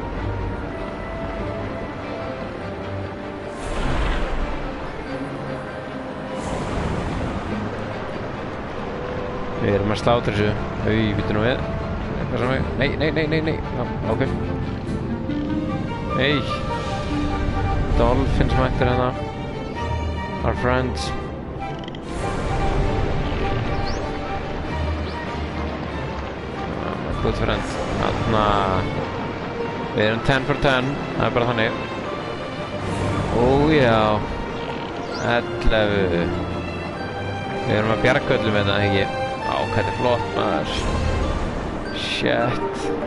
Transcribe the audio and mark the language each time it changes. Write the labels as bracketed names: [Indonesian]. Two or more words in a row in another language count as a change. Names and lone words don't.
[Icelandic] Við erum að slátra þessu. Býttu nú við. Eitthvað sem við... Nei. Já, ok. Hey. Dolphins mættir hérna. [English] Our friends. My good friend. [Icelandic] Þarna... Við erum 10 for 10. Það er bara þannig. Ó já. 11. Við erum að bjarga öllum með þetta, ekki? Á, hvað þetta er flott, maður. Shit.